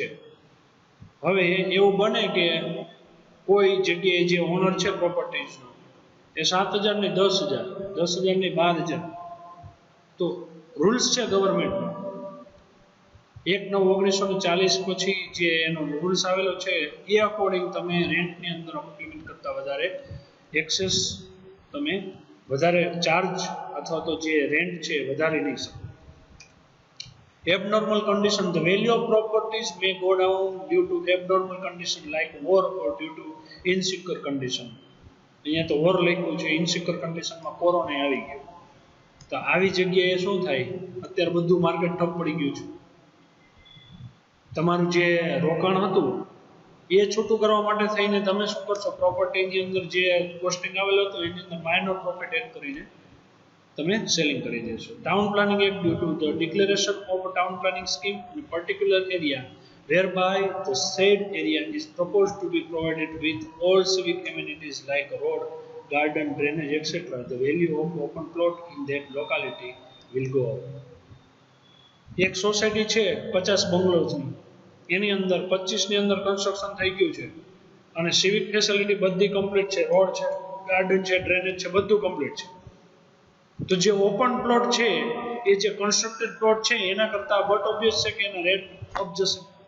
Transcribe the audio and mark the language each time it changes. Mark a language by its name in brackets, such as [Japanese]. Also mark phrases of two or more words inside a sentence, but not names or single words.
[Gujarati] હવે એવું બને કે કોઈ જગ્યાએ જે ઓનર છે પ્રોપર્ટીઝનો એ 7000 ની 10000, 10000 ની 12000, તો રૂલ્સ છે ગવર્મેન્ટનો 1/9/1940 પછી જે એનો રૂલ્સ આવેલો છે એ અકોર્ડિંગ તમે રેન્ટની અંદર અમુક લિમિટ કરતાં વધારે એક્સેસ, તમે વધારે ચાર્જ અથવા તો જે રેન્ટ છે વધારી નહીં શકો. [English] Abnormal condition, the value of properties may go down due to abnormal condition like war or due to insecure condition. [Gujarati] અહીંયા તો war લખ્યું છે, [English] insecure condition [Gujarati] માં કોરોના આવી ગયો. તો આવી જગ્યાએ શું થાય, અત્યારે બધું માર્કેટ ઠપ પડી ગયું છે. તમારું જે રોકાણ હતું એ છૂટું કરવા માટે થઈને તમે શું કરશો, પ્રોપર્ટીની અંદર જે કોસ્ટિંગ આવેલો હતો એની અંદર [English] minor profit [Gujarati] એડ કરીને તમે સેલિંગ કરી દેશો. [English] Town Planning Act due to the declaration of Town Planning scheme in particular area whereby the said area is proposed to be provided with all civic amenities like road, garden, drainage, etc. The value of open plot in that locality will go up. [Gujarati] એક સોસાયટી છે 50 બંગલોઝની, એની અંદર 25 ની અંદર કન્સ્ટ્રક્શન થઈ ગયું છે અને [English] civic facility [Gujarati] બધી કમ્પ્લીટ છે, રોડ છે, ગાર્ડન છે, ડ્રેનેજ છે, બધું કમ્પ્લીટ છે. તો જે [English] open plot [Gujarati] છે એ જે [English] constructed plot [Gujarati] છે એના કરતા [English] but obvious [Gujarati] છે કે એના રેટ અપ જશે.